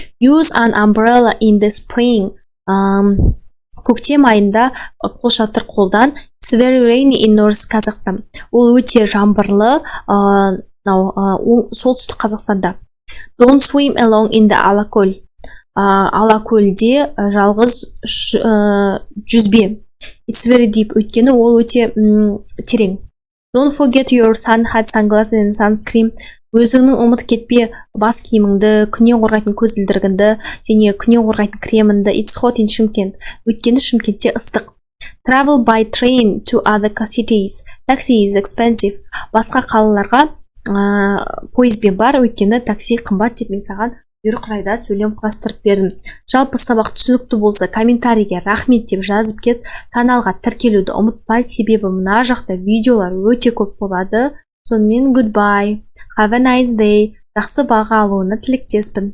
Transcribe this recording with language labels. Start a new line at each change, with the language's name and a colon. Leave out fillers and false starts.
English: Use an umbrella in the spring.
Kazakh: Көктем айында қолшатыр қолдан.
English: It's very rainy in North Kazakhstan.
Kazakh: Ол өте жаңбырлы солтүстік Қазақстанда.
English: Don't swim alone in the Алакөл.
Kazakh: Алакөлде жалғыз жүзбе.
English: It's very deep.
Kazakh: Өйткені ол өте терең.
English: Don't forget your sun hat, sunglasses and sunscreen.
Kazakh: Өзіңнің ұмыт кетпе бас киіміңді, күннен қорғайтын көзілдірігіңді және күннен қорғайтын креміңді.
English: It's hot in Шымкент.
Kazakh: Өйткені Шымкентте ыстық.
English: Travel by train to other cities. Taxi is expensive.
Kazakh: Басқа қалаларға пойызбен бар, өйткені такси қымбат деп мен саған бұйрық райда сөйлем құрастырып бердім. Жалпы сабақ түсінікті болса, комментарийге рахмет деп жазып кет. Каналға тіркелуді ұмытпай, себебі мына жақта видеолар өте көп болады. Сонымен
English: goodbye. Have a nice day.
Kazakh: Жақсы баға алуына тілектеспін.